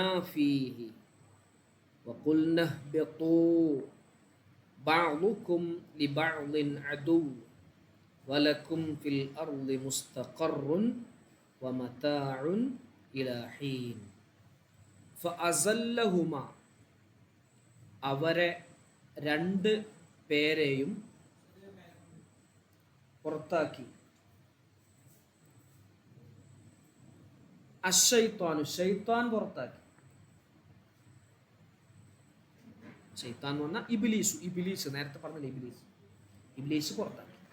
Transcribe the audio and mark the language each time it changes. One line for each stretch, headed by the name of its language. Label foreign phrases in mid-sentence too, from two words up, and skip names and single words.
Arabic: فيه وقلنا اهبطوا بعضكم لبعض عدو ولكم في الأرض مستقر ومتاع إلى حين فأزلهما,
Malayalam: അവരെ രണ്ട് പേരെയും പുറത്താക്കി. അശ്ശൈത്വാനു, ശൈത്താൻ പുറത്താക്കി. ശൈത്താൻ എന്ന് പറഞ്ഞാൽ ഇബ്ലീസ്, ഇബ്ലീസ് നേരത്തെ പറഞ്ഞില്ല, ഇബ്ലീസ്, ഇബ്ലീസ് പുറത്താക്കി.